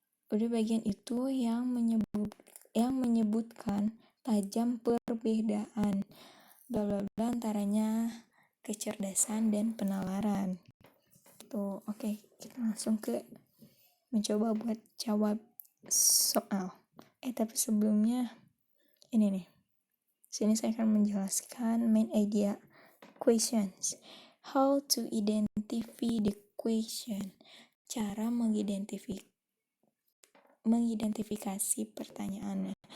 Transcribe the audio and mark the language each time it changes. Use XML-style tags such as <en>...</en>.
<id>Udah bagian itu yang menyebutkan tajam perbedaan bla bla bla antaranya kecerdasan dan penalaran. Tuh, oke, kita langsung ke mencoba buat jawab soal. Tapi sebelumnya ini nih. Sini saya akan menjelaskan main idea questions.</id> <en>How to identify the question.</en> <id>Cara mengidentifikasi pertanyaannya.</id>